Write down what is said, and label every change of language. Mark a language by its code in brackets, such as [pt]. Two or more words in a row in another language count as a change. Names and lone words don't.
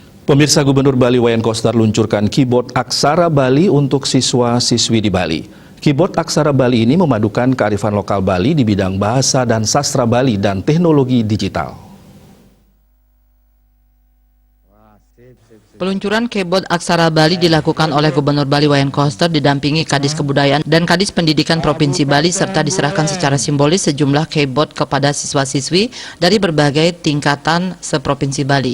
[id] Pemirsa, Gubernur Bali Wayan Koster luncurkan keyboard aksara Bali untuk siswa-siswi di Bali. Keyboard aksara Bali ini memadukan kearifan lokal Bali di bidang bahasa dan sastra Bali dan teknologi digital. Peluncuran keyboard aksara Bali dilakukan oleh Gubernur Bali Wayan Koster didampingi Kadis Kebudayaan dan Kadis Pendidikan Provinsi Bali serta diserahkan secara simbolis sejumlah keyboard kepada siswa-siswi dari berbagai tingkatan seprovinsi Bali.